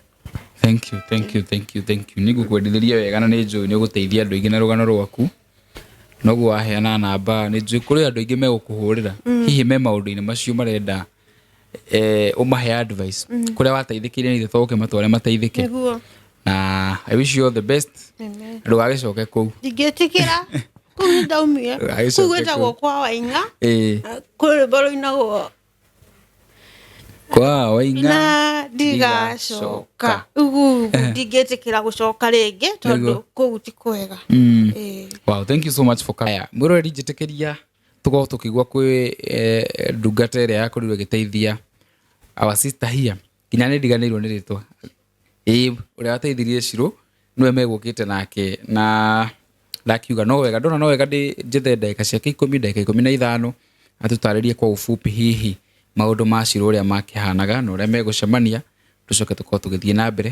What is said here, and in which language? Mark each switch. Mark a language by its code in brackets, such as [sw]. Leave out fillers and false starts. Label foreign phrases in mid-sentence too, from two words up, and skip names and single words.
[en] Thank you [ki] nigukwendithĩria wega na nĩ njũĩ nĩ ũgũteithia andũ aingĩ na rũgano rwaku noguo waheana namba nĩ njũĩ kũrĩ andũ aingĩ megũkũhũrĩra hihi me maũndũ-inĩ macio marenda ũmahe advice kũrĩa wateithĩkĩire nĩ thoke matware mateithĩke na [en] I wish you all the best. [ki] Ndũgagĩcoke kũu ndingĩtĩkĩra kũu ndaumire kũu gwĩtagwo kwa Wainga kũrĩ mbaru-inagwo kwa Wainga na ndigacoka ndingĩtĩkĩra gũcoka rĩngĩ tondũ kũu ti kwega. [en] Wow, thank you so much for coming. [ki] Mwĩroreri njĩtĩkĩria tũkorwo tũkĩgua kwĩ ndungata ĩrĩa yakorirwo ĩgĩteithia [en] our sister here [ki] nginya nĩ ndiganĩirwo nĩ rĩtwa ũrĩa wateithirie Shirũ nĩwe megũkĩte nake na ndakiuga no wega ndona no wega njethe ndagĩka ciake 15 atũtarĩrie kwa ufupi hihi maũndũ ma Shirũ ũrĩa makĩhanaga na ũrĩa megũcemania tũcoke tũkorwo tũgĩthiĩ na mbere.